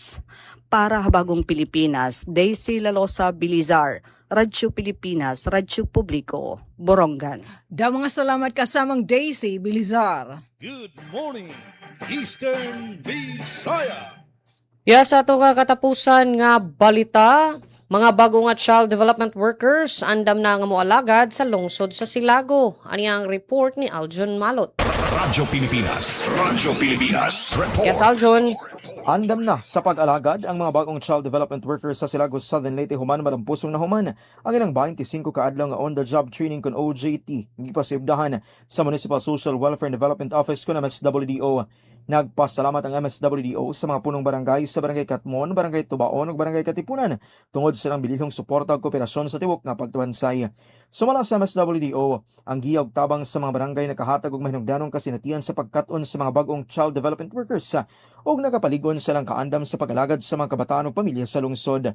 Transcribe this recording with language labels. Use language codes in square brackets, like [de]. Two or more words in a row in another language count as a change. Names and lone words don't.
[ceb] Para Habagong Pilipinas, Daisy Lalosa Bilizar, Radyo Pilipinas, Radyo Publiko, Borongan. Da mga salamat kasamang Daisy Bilizar. [en] Good morning, Eastern Visayas. [ceb] Yes, ato nga katapusan nga balita, mga bago nga [en] child development workers [ceb] andam na nga moalagad sa lungsod sa Silago. Ani ang report ni Aljon Malot. Radyo Pilipinas. Radyo Pilipinas. Report. Yes, Aljon. Andam na sa pag-alagad ang mga bagong [en] child development workers [ceb] sa Silagos Southern Leyte human malampusong na human ang ilang 25 kaadlaw nga [en] on-the-job training [ceb] kon OJT gipasibdahan sa Municipal Social Welfare and Development Office kon MSWDO. Nagpasalamat ang MSWDO sa mga punong barangay sa Barangay Katmon, Barangay Tubaon ug Barangay Katipunan tungod sa ilang bilihong suporta ug kooperasyon sa tiwok nga pagtubansay. Sumala sa MSWDO, ang giya ug tabang sa mga barangay nakahatag og mahinungdanong kasinatian sa pagkat-on sa mga bagong [en] child development workers [ceb] ug nakapaligon sa lang kaandam sa pag-alagad sa mga kabataan ug pamilya sa lungsod.